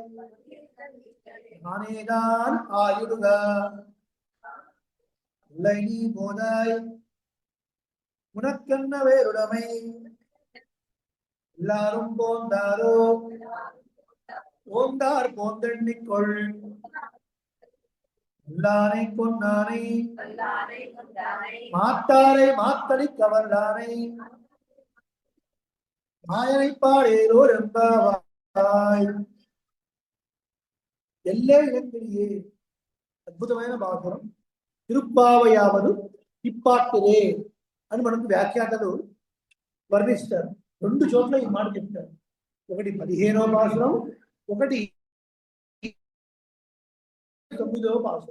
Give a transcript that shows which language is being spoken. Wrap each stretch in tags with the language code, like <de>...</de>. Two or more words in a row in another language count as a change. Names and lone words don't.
<ta>நானேதான் ஆயிடுக இல்லை நீ போதாய் உனக்கென்ன வேறுடமை எல்லாரும் போந்தாரோ போந்தார் போந்தெண்ணிக்கொள் எல்லாரை கொண்டானை மாத்தாரை மாத்தடி கவர்ந்தானை மாயனை பாடேரோர் என்பாய். எல்லே இளங்கிளியே</ta> <te>అద్భుతమైన భాగం.</te> <ta>திருப்பாவையாவது இப்பாட்டிறே</ta> <te>అని మనకు వ్యాఖ్యాతలు వర్ణిస్తారు. రెండు చోట్ల ఈ మాట చెప్తారు, ఒకటి 15వ పాసురం, ఒకటి 9వ పాసురం.</te>